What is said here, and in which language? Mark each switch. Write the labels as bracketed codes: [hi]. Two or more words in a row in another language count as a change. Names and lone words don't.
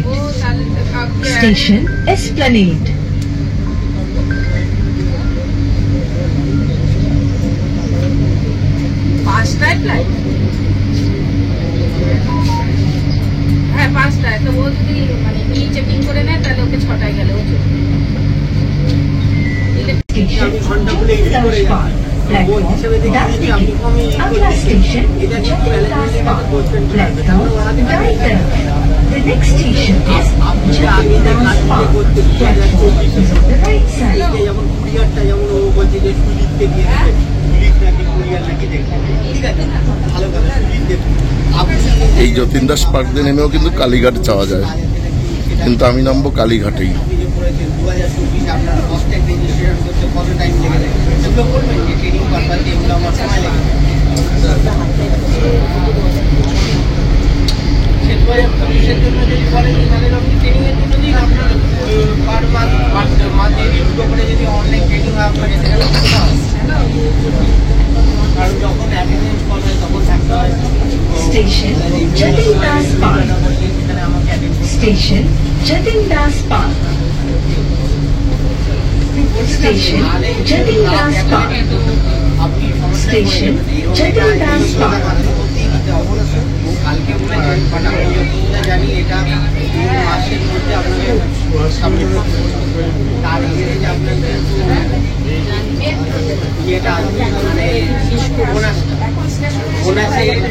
[en] Station Esplanade. [bn] পাঁচটায় ফ্লাইট, হ্যাঁ পাঁচটায়। তো ও যদি মানে ই চেকিং করে নেয় তাহলে ওকে 6টায় গেলে ও [en] Station Jagdish Park. Platform Dundee. [hi] अगला स्टेशन जगदीश पार्क प्लेटफॉर्म दाईं तरफ [en] The next station is Jagdish Park platform is on the right side. [bn] যেমন কুরিয়ারটা যেমন ও বলছে যে সুজিতকে দিয়ে দেবে, সুজিত নাকি কুরিয়ার নাকি দেখবে, ঠিক আছে ভালো কথা সুজিত দেখবে। এই যতীন দাস পার্ক দিয়ে নেমেও কিন্তু কালীঘাট যাওয়া যায়, কিন্তু আমি নামবো কালীঘাটেই। আপনি যে করেছেন 2024 আপনার [en] FASTag registration [bn] করতে কত টাইম লেগে যায় এগুলো করবেন যে [en] training purpose [bn] এগুলো আমার সময় লাগে। পুলিশের জন্য যদি করেন তাহলে আপনি ট্রেনিংয়ের জন্য দিন আপনার পার মাসে দুটো করে যদি [en] online training [bn] হয় আপনাকে সেটা করতে হবে, কারণ যখন [en] attendance call [bn] হয় তখন থাকতে হয়। [en] Station Jatin Das Park. Station Jatin Das Park. Station Jatin Das Park. Station Jatin Das Park. [bn] কালকে বলেছেন বাট আমি যতটা জানি এটা 2 মাসের মধ্যে আপনাকে সাবমিট করতে হবে। তার আগে যে আপনাকে যেটা আসবে মানে বোনাসে